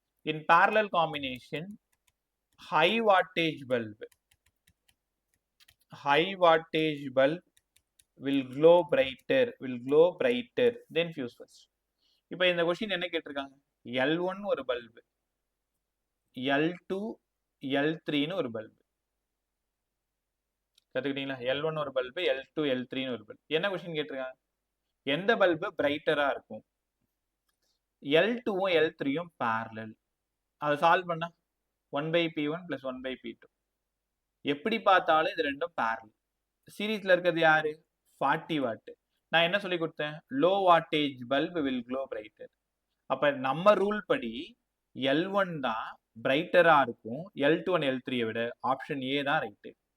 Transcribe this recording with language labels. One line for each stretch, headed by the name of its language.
English: In parallel combination high wattage bulb, high wattage bulb will glow brighter, will glow brighter than fuse first.
Tamil: இப்போ இந்த question என்ன கேட்டிருக்காங்க? L1 ஒரு bulb, L2 L3ன்னு ஒரு bulb. கத்துக்கிட்டீங்களா? L1 ஒரு bulb, L2 L3ன்னு ஒரு bulb. என்ன கொஸ்டின் கேட்டிருக்காங்க? எந்த பல்பு பிரைட்டரா இருக்கும்? L2வும் L3யும் parallel. அதை சால்வ் பண்ணா 1/p1 + 1/p2. எப்படி பார்த்தாலும் இது ரெண்டும் parallel. சீரீஸ்ல இருக்கிறது யாரு? 40 வாட். நான் என்ன சொல்லி கொடுத்தேன்?
English: Low wattage bulb will glow brighter.
Tamil: அப்ப நம்ம ரூல் படி L1 தான் பிரைட்டரா இருக்கும் L2 and L3 விட. ஆப்ஷன் ஏ தான் ரைட்டு.